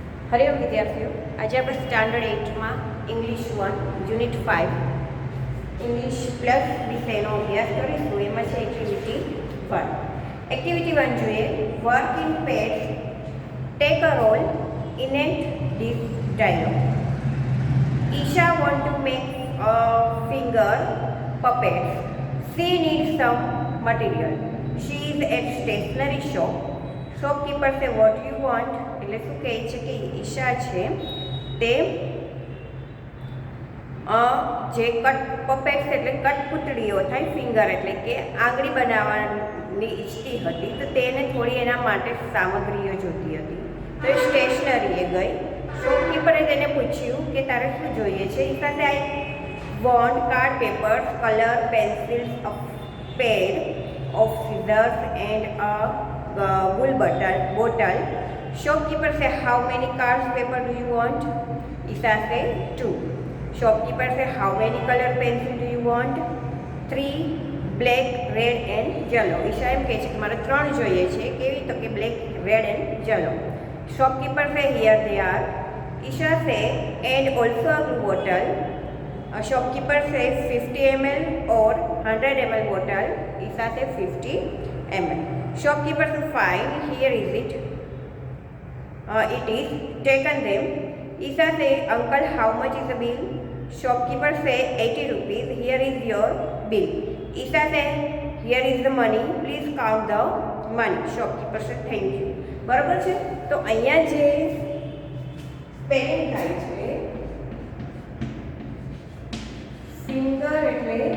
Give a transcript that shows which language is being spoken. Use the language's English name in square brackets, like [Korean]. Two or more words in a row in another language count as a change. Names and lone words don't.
[Gujarati] હરિઓમ વિદ્યાર્થીઓ, આજે આપણે સ્ટાન્ડર્ડ 8માં ઇંગ્લિશ 1 યુનિટ 5 ઇંગ્લિશ પ્લસ વિષયનો અભ્યાસ કરીશું. એમાં છે એક્ટિવિટી 1. એક્ટિવિટી 1 જોઈએ. [English] Work in pairs, take a role, enact this dialogue. Isha want to make a finger puppets. She needs some material. She is at stationery shop. Shopkeeper say, what do you want? [Gujarati] એટલે શું કહે છે કે ઈશા છે તે જે પપેટ્સ એટલે કઠપૂતળીઓ થાય, ફિંગર એટલે કે આંગળી બનાવવાની ઈચ્છતી હતી, તો તેને થોડી એના માટે સામગ્રીઓ જોતી હતી. તો એ સ્ટેશનરીએ ગઈ. શોપકીપરે તેને પૂછ્યું કે તારે શું જોઈએ છે. [English] Isha say I want card papers, colour, pencils, a pad of scissors and a wool bottle. Shopkeeper say, how many cards paper do you want? Isha say 2. Shopkeeper say, how many color pencil do you want? 3, black, red and yellow. [Gujarati] Isha એમ કહે છે કે મારે 3 જોઈએ છે. કેવી? તો કે [English] black, red and yellow. Shopkeeper say, here they are. Isha say, and also a blue bottle. Shopkeeper says 50 ml or 100 ml bottle. Isha says 50 ml. Shopkeeper says, fine, here is it. It is taken them. Isha says, uncle, how much is the bill? Shopkeeper says 80 rupees. Here is your bill. Isha says, here is the money. Please count the money. Shopkeeper says, thank you. [Gujarati] બરાબર છે. તો અહીંયા જે સ્પેલિંગ થાય છે, ફિંગર એટલે